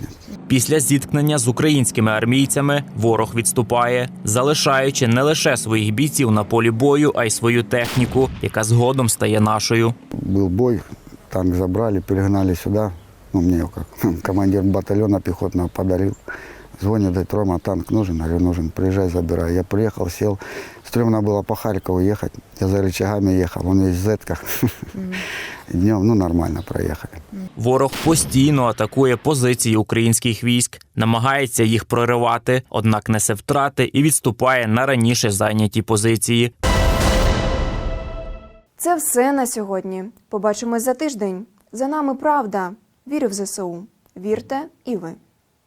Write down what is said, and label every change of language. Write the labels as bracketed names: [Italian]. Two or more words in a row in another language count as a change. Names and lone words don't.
[Ukrainian] Після зіткнення з українськими армійцями ворог відступає, залишаючи не лише своїх бійців на полі бою, а й свою техніку, яка згодом стає нашою. Був бой, танк забрали, перегнали сюди. Мені як командир батальйону піхотного подарив. [Russian] Звонит, говорит, Рома, танк нужен? Я говорю, нужен, приезжай, забирай. Я приехал, сел. Стремно было по Харькову ехать. Я за рычагами ехал, он весь в зетках. Днем, нормально проехали. [Ukrainian] Ворог постійно атакує позиції українських військ, намагається їх проривати, однак несе втрати і відступає на раніше зайняті позиції. Це все на сьогодні. Побачимось за тиждень. За нами правда. Вірю в ЗСУ. Вірте і ви.